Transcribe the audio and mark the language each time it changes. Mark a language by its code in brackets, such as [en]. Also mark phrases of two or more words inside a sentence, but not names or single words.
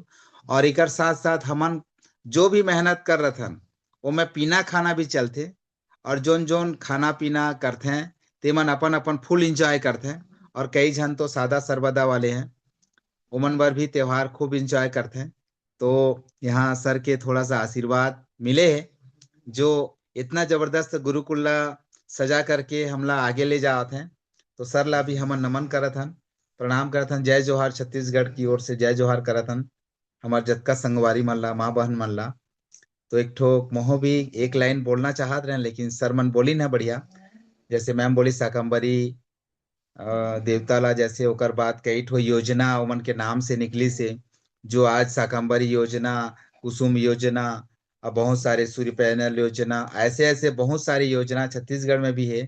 [hne] और एक साथ साथ हमन जो भी मेहनत कर रथन वो में पीना खाना भी चलते, और जोन जोन खाना पीना करते हैं ते मन अपन अपन [en] full enjoy [hne] करते हैं। और कई जन तो सादा सर्वदा वाले हैं, उमन बर भी त्योहार खूब इंजॉय करते हैं। तो यहाँ सर के थोड़ा सा आशीर्वाद मिले है, जो इतना जबरदस्त गुरुकुल सजा करके हमला आगे ले जाते हैं। तो सर ला भी हमन नमन करत हन, प्रणाम करत हन, जय जोहार छत्तीसगढ़ की ओर से जय जोहार करत हन हमार जतका संगवारी मन ला, माँ बहन मन ला। तो एक ठो मोह भी एक लाइन बोलना चाहत रहे, लेकिन सर मन बोली ना बढ़िया, जैसे मैम बोली शाकंबरी देवता ला, जैसे ओकर बाद कई ठो योजना ओमन के नाम से निकली से, जो आज शाकंबरी योजना, कुसुम योजना, अब बहुत सारे सूर्य पैनल योजना, ऐसे ऐसे बहुत सारी योजना छत्तीसगढ़ में भी है।